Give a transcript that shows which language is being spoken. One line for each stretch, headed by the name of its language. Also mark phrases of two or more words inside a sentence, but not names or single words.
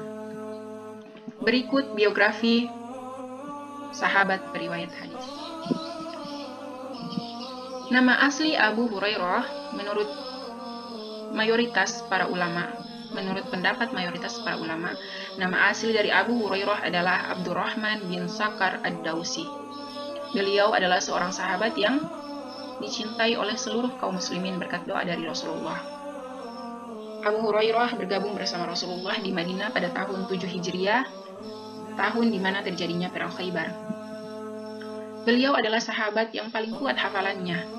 Indonesian: Berikut biografi sahabat periwayat hadis. Nama asli Abu Hurairah menurut pendapat mayoritas para ulama, nama asli dari Abu Hurairah adalah Abdurrahman bin Sakhar ad-Dausi. Beliau adalah seorang sahabat yang dicintai oleh seluruh kaum muslimin berkat doa dari Rasulullah. Abu Hurairah bergabung bersama Rasulullah di Madinah pada tahun 7 Hijriah, tahun di mana terjadinya Perang Khaybar. Beliau adalah sahabat yang paling kuat hafalannya.